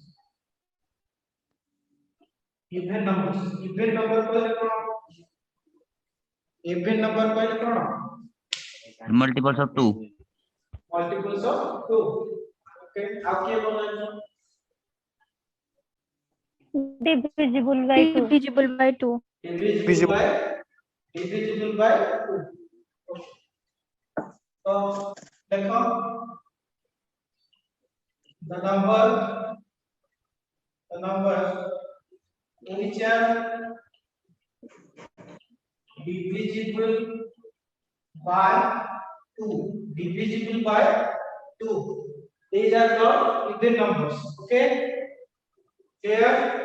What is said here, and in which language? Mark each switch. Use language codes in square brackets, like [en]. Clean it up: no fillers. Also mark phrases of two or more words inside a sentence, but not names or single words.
[en] even number [or] କହିଲେ କଣ [en] even number [or] କହିଲେ କଣ [en] multiples of 2 multiples of 2 okay [or] ଆଉ କିଏ [en] बोलैछो divisible by 2 divisible by 2 divisible by 2 [hi] तो देखो [en] the number which are divisible by 2 these are called even numbers okay clear